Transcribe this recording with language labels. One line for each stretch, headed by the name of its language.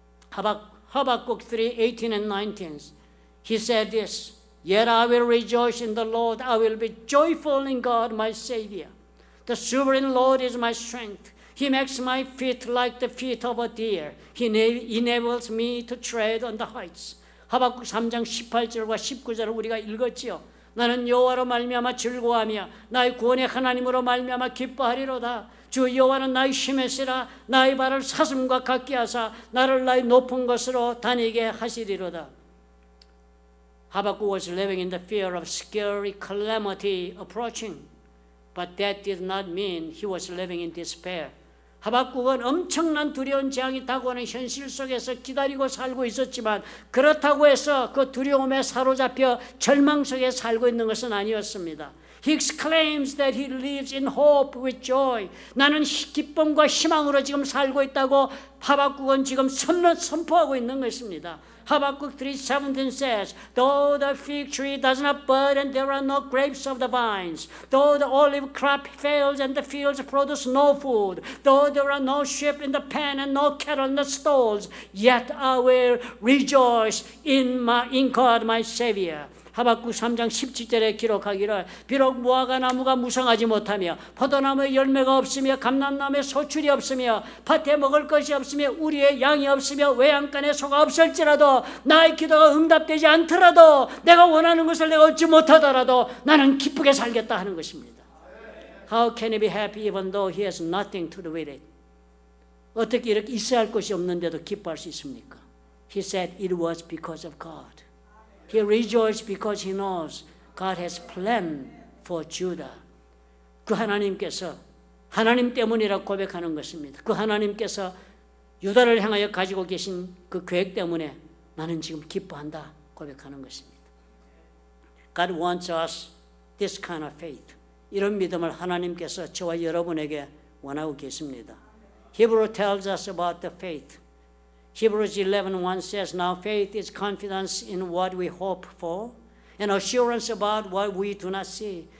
English: 하박국 3:18 and 19 He said this, Yet I will rejoice in the Lord, I will be joyful in God my Savior. The sovereign Lord is my strength. He makes my feet like the feet of a deer. He enables me to tread on the heights.
Korean: 하박국 3장 18절과 19절을 우리가 읽었지요. 나는 여호와로 말미암아 즐거워하며 나의 구원의 하나님으로 말미암아 기뻐하리로다. 주 여호와는 나의 힘이시라. 나의 발을 사슴과 같게 하사 나를 나의 높은 곳으로 다니게 하시리로다.
English: 하박국 was living in the fear of scary calamity approaching. But that did not mean he was living in despair.
Korean: 하박국은 엄청난 두려운 재앙이 다가오는 현실 속에서 기다리고 살고 있었지만 그렇다고 해서 그 두려움에 사로잡혀 절망 속에 살고 있는 것은 아니었습니다.
English: He exclaims that he lives in hope with joy.
Korean: 나는 기쁨과 희망으로 지금 살고 있다고 하박국은 지금 선포하고 있는 것입니다.
English: 하박국 3:17 says, Though the fig tree does not bud and there are no grapes of the vines, though the olive crop fails and the fields produce no food, though there are no sheep in the pen and no cattle in the stalls, yet I will rejoice in God my Savior.
Korean: 하박국 3장 17절에 기록하기를 비록 무화과 나무가 무성하지 못하며 포도나무에 열매가 없으며 감람나무에 소출이 없으며 밭에 먹을 것이 없으며 우리의 양이 없으며 외양간에 소가 없을지라도 나의 기도가 응답되지 않더라도 내가 원하는 것을 내가 얻지 못하더라도 나는 기쁘게 살겠다 하는 것입니다.
English: How can he be happy even though he has nothing to do with it?
Korean: 어떻게 이렇게 있어야 할 것이 없는데도 기뻐할 수 있습니까?
English: He said it was because of God. He rejoiced because he knows God has planned for Judah.
Korean: 그 하나님께서 하나님 때문이라고 고백하는 것입니다. 그 하나님께서 유다를 향하여 가지고 계신 그 계획 때문에 나는 지금 기뻐한다 고백하는 것입니다.
English: God wants us this kind of faith.
Korean: 이런 믿음을 하나님께서 저와 여러분에게 원하고 계십니다.
English: Hebrew tells us about the faith. Hebrews 11:1 says, Now faith is confidence in what we hope for and assurance about what we do not see.